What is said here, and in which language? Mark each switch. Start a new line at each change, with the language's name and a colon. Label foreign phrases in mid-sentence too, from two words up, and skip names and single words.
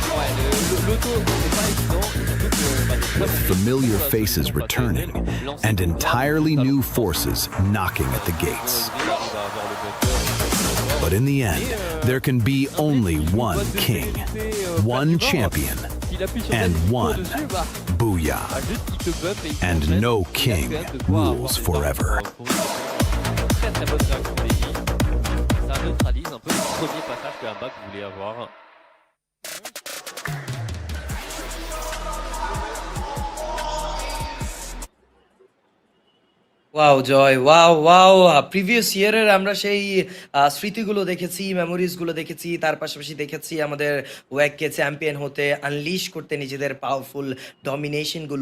English: With familiar faces returning and entirely new forces knocking at the gates. But in the end, there can be only one king, one champion, and one Booyah. And no king rules forever.
French: Ça neutralise un peu le premier passage que Ambak voulait avoir.
Bangla: ওয়াও জয়, ওয়াও ওয়াও।
English: previous year
Bangla: আমরা সেই স্মৃতিগুলো দেখেছি, মেমোরিজগুলো দেখেছি, তার পাশাপাশি দেখেছি আমাদের ওয়াককে চ্যাম্পিয়ন হতে, আনলিশ করতে নিজেদের
English: powerful domination.